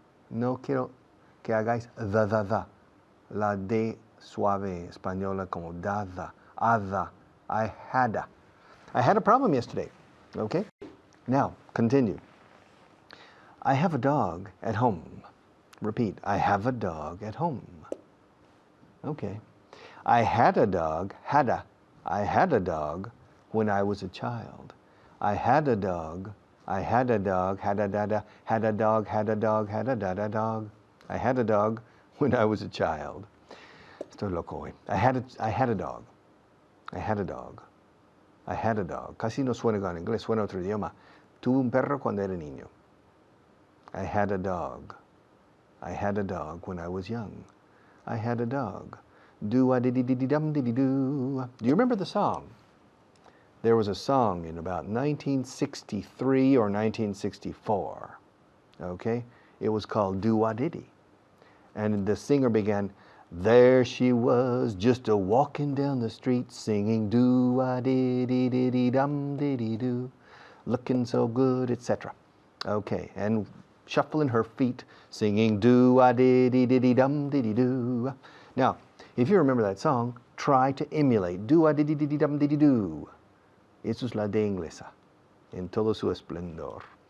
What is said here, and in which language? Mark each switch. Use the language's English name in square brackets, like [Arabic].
[Spanish] No quiero que hagáis the. La D suave española como dada. Ada. [English] I had a problem yesterday. Okay? Now, continue. I have a dog at home. Repeat. I have a dog at home. Okay. I had a dog. I had a dog when I was a child. I had a dog. I had a dog. Had a dog. Had a dog. Dog. I had a dog when I was a child. [Spanish] Estoy loco hoy. [English] I had a dog. I had a dog. I had a dog. [Spanish] Casi no suena con inglés, suena otro idioma. Tuve un perro cuando era niño. [English] I had a dog. I had a dog when I was young. I had a dog. Do-a-dee-dee-dee-dum-dee-dee-doo. Do you remember the song? There was a song in about 1963 or 1964. Okay? It was called Do-a-dee-dee. And the singer began, there she was, just a walking down the street, singing do-a-dee-dee-dee-dee-dum-dee-dee-doo, looking so good, etc. Okay, and shuffling her feet, singing do-a-dee-dee-dee-dee-dum-dee-dee-doo. Now, if you remember that song, try to emulate do-a-dee-dee-dee-dum-dee-dee-doo. [Spanish] Eso es la D inglesa, en todo su esplendor.